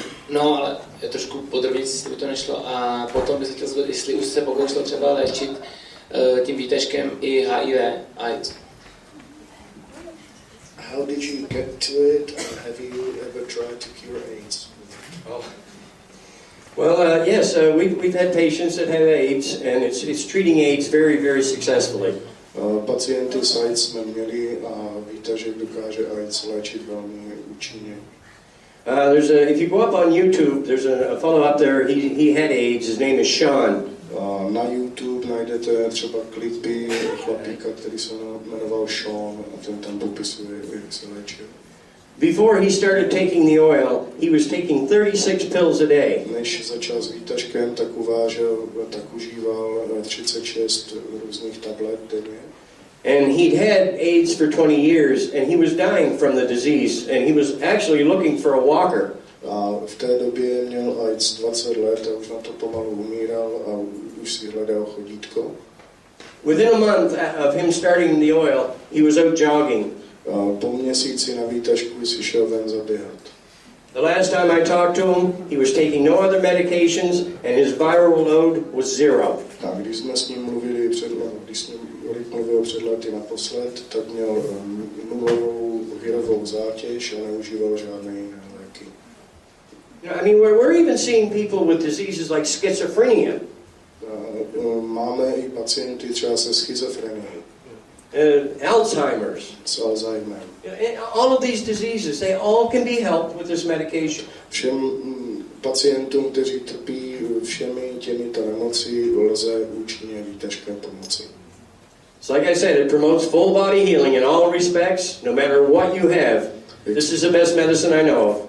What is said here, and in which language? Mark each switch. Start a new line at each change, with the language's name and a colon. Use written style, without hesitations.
Czech: No, ale trošku podrobněji, jestli by to nešlo. A potom bych se chtěl zeptat, jestli už se pokoušel třeba léčit tím výtažkem i HIV, AIDS.
English: How did you get to it, and have you ever tried to cure AIDS? Well, yes, we've had patients that have AIDS, and it's treating AIDS very, very successfully.
Czech: Pacienty s AIDS jsme měli a výtažek dokáže AIDS léčit velmi účinně.
English: If you go up on YouTube, there's a fellow up there, he had AIDS, his name is Sean.
Czech: Na YouTube najdete třeba klipy chlapíka, který se jmenoval Sean, a ten tam popisuje, jak se léčil.
English: Before he started taking the oil, he was taking 36 pills a day.
Czech: Než začal s výtažkem, tak užíval 36 různých tablet denně.
English: And he'd had AIDS for 20 years, and he was dying from the disease, and he was actually looking for a walker.
Czech: A v té době měl AIDS 20 let a už na to pomalu umíral a už si hledal chodítko.
English: Within a month of him starting the oil, he was out jogging.
Czech: Po měsíci na výtažku si šel ven zaběhat.
English: The last time I talked to him, he was taking no other medications, and his viral load was 0.
Czech: A když jsme s ním mluvili mluvil před lety naposled, tak měl nulovou virovou zátěž a neužíval žádné jiné léky.
English: I mean, we're even seeing people with diseases like schizophrenia.
Czech: Máme i pacienty třeba se schizofrenií.
English: Alzheimer's.
Czech: S Alzheimerem.
English: All of these diseases, they all can be helped with this medication.
Czech: Všem pacientům, kteří trpí všemi těmito nemoci, lze účinně výtažkem pomoci.
English: So like I said, it promotes full body healing in all respects, no matter what you have. This is the best medicine I know of.